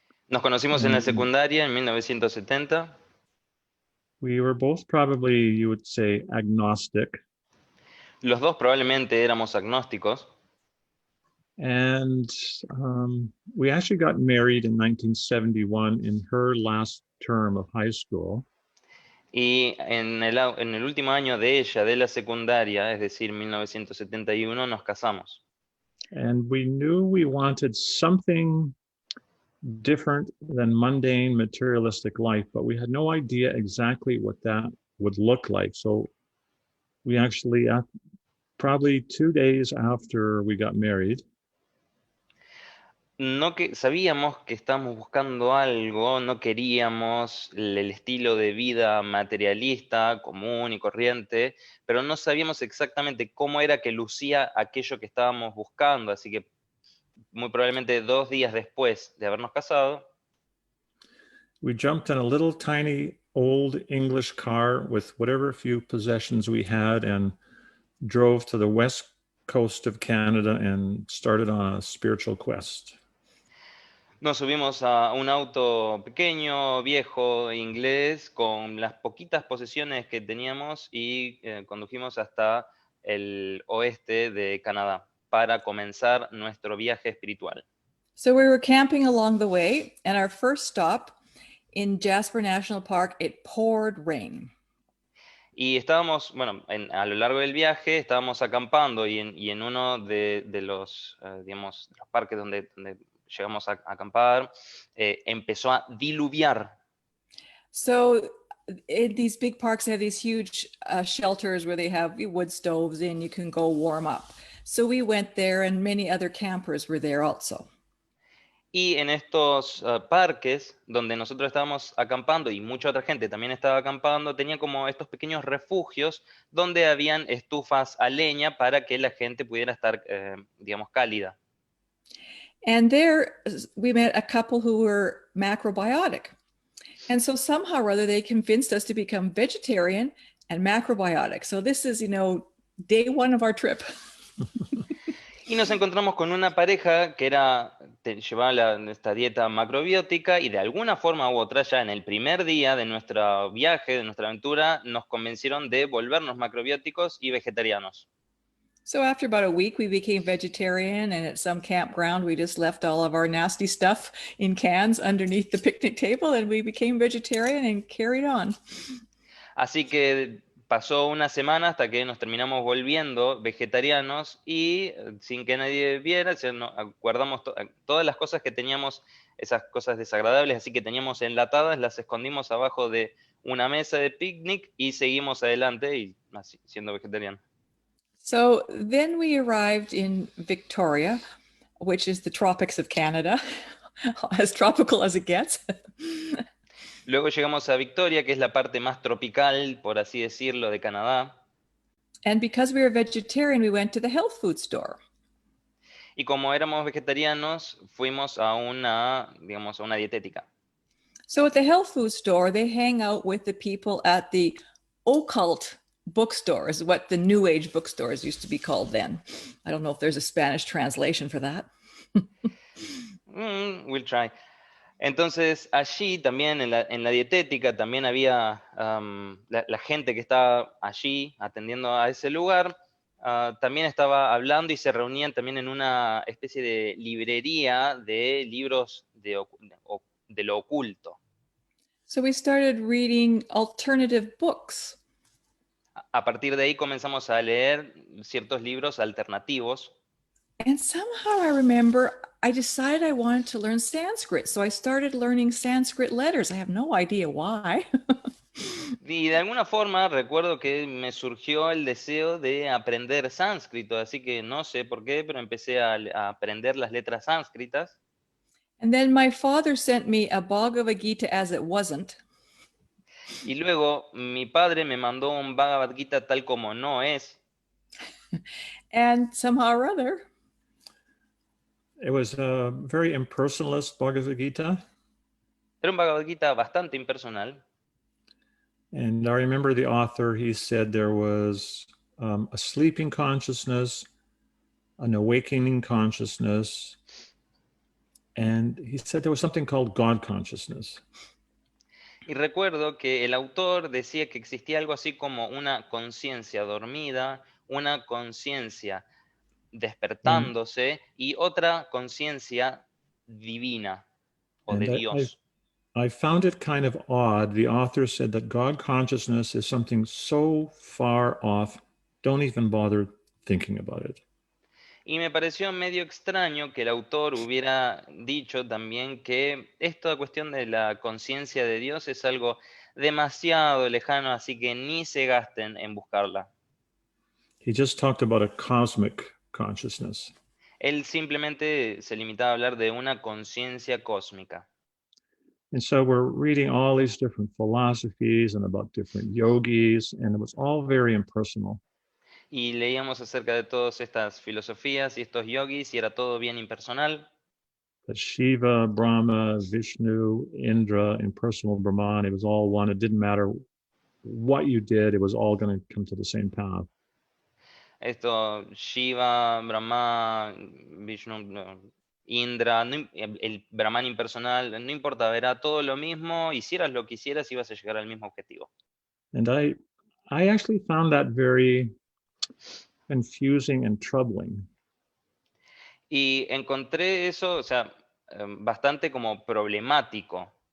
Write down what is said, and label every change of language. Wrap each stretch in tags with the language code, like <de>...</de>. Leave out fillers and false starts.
<es>Nos conocimos en la secundaria en 1970.</es> <en>We were both probably, you would say, agnostic.</en> <es>Los dos probablemente éramos agnósticos.</es> <en>And we actually got married in 1971 in her last term of high school.</en> <es>Y en el último año de ella, de la secundaria, es decir, 1971, nos casamos.</es> <en>And we knew we wanted something different than mundane materialistic life, but we had no idea exactly what that would look like. So we actually, probably 2 days after we got married,</en> <es>No que sabíamos que estábamos buscando algo, no queríamos el estilo de vida materialista, común y corriente, pero no sabíamos exactamente cómo era que lucía aquello que estábamos buscando, así que muy probablemente 2 días después de habernos casado,</es> <en>we jumped in a little tiny old English car with whatever few possessions we had and drove to the west coast of Canada and started on a spiritual quest.</en> <es>nos subimos a un auto pequeño, viejo, inglés, con las poquitas posesiones que teníamos y condujimos hasta el oeste de Canadá para comenzar nuestro viaje espiritual.</es> <en>So we were camping along the way, and our first stop in Jasper National Park, it poured rain.</en> <es>Y estábamos, bueno, a lo largo del viaje estábamos acampando y en uno de los, digamos, los parques donde llegamos a acampar, empezó a diluviar.</es> <en>So in these big parks, they have these huge shelters where they have wood stoves and you can go warm up. So we went there and many other campers were there also.</en> <es>Y en estos parques donde nosotros estábamos acampando y mucha otra gente también estaba acampando, tenía como estos pequeños refugios donde habían estufas a leña para que la gente pudiera estar, digamos, cálida.</es> <en>And there we met a couple who were macrobiotic. And so somehow or other they convinced us to become vegetarian and macrobiotic. So this is, day one of our trip.</en> <es>Y nos encontramos con una pareja que llevaba esta dieta macrobiótica y de alguna forma u otra ya en el primer día de nuestro viaje, de nuestra aventura, nos convencieron de volvernos macrobióticos y vegetarianos.</es> <en>So after about a week, we became vegetarian, and at some campground, we just left all of our nasty stuff in cans underneath the picnic table, and we became vegetarian and carried on.</en> <es>Así que pasó una semana hasta que nos terminamos volviendo vegetarianos y sin que nadie viera, guardamos todas las cosas que teníamos, esas cosas desagradables, así que teníamos enlatadas, las escondimos abajo de una mesa de picnic y seguimos adelante y así, siendo vegetarianos.</es> <en>So then we arrived in Victoria, which is the tropics of Canada, as tropical as it gets.</en> <es>Luego llegamos a Victoria, que es la parte más tropical, por así decirlo, de Canadá.</es> <en>And because we were vegetarian, we went to the health food store.</en> <es>Y como éramos vegetarianos, fuimos a una dietética.</es> <en>So at the health food store, they hang out with the people at the occult bookstore, is what the New Age bookstores used to be called then. I don't know if there's a Spanish translation for that. We'll try.</en> <es>Entonces, allí también, en la dietética, también había la gente que estaba allí atendiendo a ese lugar, también estaba hablando y se reunían también en una especie de librería de libros de lo oculto.</es> <en>So we started reading alternative books.</en> <es>A partir de ahí comenzamos a leer ciertos libros alternativos.</es> <en>And somehow I remember I decided I wanted to learn Sanskrit. So I started learning Sanskrit letters. I have no idea why.</en> <es>Y de alguna forma recuerdo que me surgió el deseo de aprender sánscrito, así que no sé por qué, pero empecé a aprender las letras sánscritas.</es> <en>And then my father sent me a Bhagavad Gita as it wasn't.</en> <es>Y luego mi padre me mandó un Bhagavad Gita tal como no es.</es> <en>And somehow or other, it was a very impersonalist Bhagavad Gita.</en> <es>Era un Bhagavad Gita bastante impersonal.</es> <en>And I remember the author, he said there was a sleeping consciousness, an awakening consciousness, and he said there was something called God consciousness.</en> <es>Y recuerdo que el autor decía que existía algo así como una conciencia dormida, una conciencia despertándose y otra conciencia divina o de Dios.</es> <en>I found it kind of odd. The author said that God consciousness is something so far off, don't even bother thinking about it.</en> <es>Y me pareció medio extraño que el autor hubiera dicho también que esta cuestión de la conciencia de Dios es algo demasiado lejano, así que ni se gasten en buscarla.</es> <en>He just talked about a cosmic consciousness.</en> <es>Él simplemente se limitaba a hablar de una conciencia cósmica.</es> <en>And so we're reading all these different philosophies and about different yogis, and it was all very impersonal.</en> <es>Y leíamos acerca de todas estas filosofías y estos yogis y era todo bien impersonal.</es> <en>But Shiva, Brahma, Vishnu, Indra, impersonal Brahman, it was all one. It didn't matter what you did, it was all going to come to the same path.</en> <es>Esto, Shiva, Brahma, Vishnu, Indra, el Brahman impersonal, no importaba, era todo lo mismo, hicieras lo que hicieras, ibas a llegar al mismo objetivo.</es> <en>And I actually found that very confusing and troubling.</en> <es>Y encontré eso, o sea, bastante como problemático.</es>